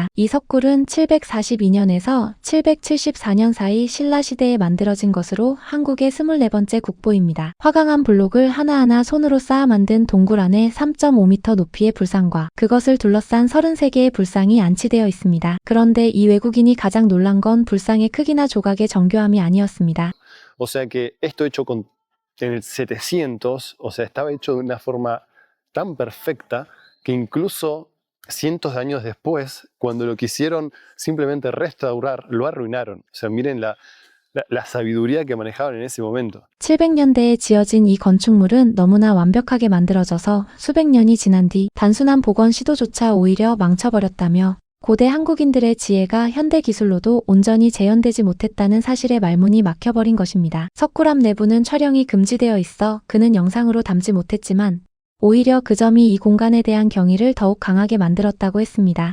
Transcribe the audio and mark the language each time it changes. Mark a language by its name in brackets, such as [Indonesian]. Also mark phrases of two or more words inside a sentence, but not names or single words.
[Korean] 이 석굴은 742년에서 774년 사이 신라 시대에 만들어진 것으로 한국의 24번째 국보입니다. 화강암 블록을 하나하나 손으로 쌓아 만든 동굴 안에 3.5m 높이의 불상과 그것을 둘러싼 33개의 불상이 안치되어 있습니다. 그런데 이 외국인이 가장 놀란 건 불상의 크기나 조각의 정교함이 아니었습니다. [Spanish] O sea que esto hecho en el 700, o sea, estaba hecho de una forma tan perfecta que incluso cientos de años después, cuando lo quisieron simplemente restaurar, lo arruinaron. O sea, miren la sabiduría que manejaban en ese momento. [Korean] 700년대에 지어진 이 건축물은 너무나 완벽하게 만들어져서 수백 년이 지난 뒤 단순한 복원 시도조차 오히려 망쳐버렸다며 고대 한국인들의 지혜가 현대 기술로도 온전히 재현되지 못했다는 사실에 말문이 막혀버린 것입니다. 석굴암 내부는 촬영이 금지되어 있어 그는 영상으로 담지 못했지만 오히려 그 점이 이 공간에 대한 경의를 더욱 강하게 만들었다고 했습니다.